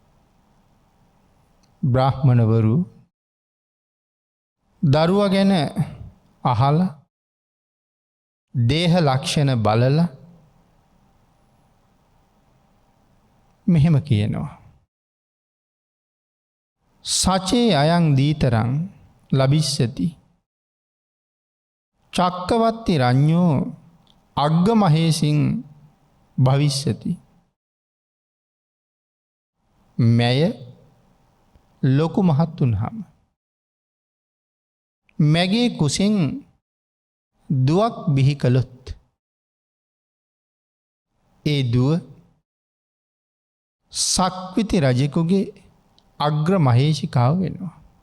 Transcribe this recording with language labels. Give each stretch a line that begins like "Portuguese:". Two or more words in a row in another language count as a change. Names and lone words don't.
Sinhala: බ්‍රාහ්මණවරු දරුවා ගැන අහලා දේහ ලක්ෂණ බලලා මෙහෙම කියනවා.
Pali: සචේ අයං දීතරං ලබිස්සති චක්කවත්ති රඤ්ඤෝ අග්ග මහේසින් භවිස්සති.
Sinhala: මෙය ලොකු මහත් වුණාම මැගේ කුසින් දුවක් බිහි කළොත් ඒ දුව සක්විති රජෙකුගේ අග්‍ර මහේෂිකාව වෙනවා.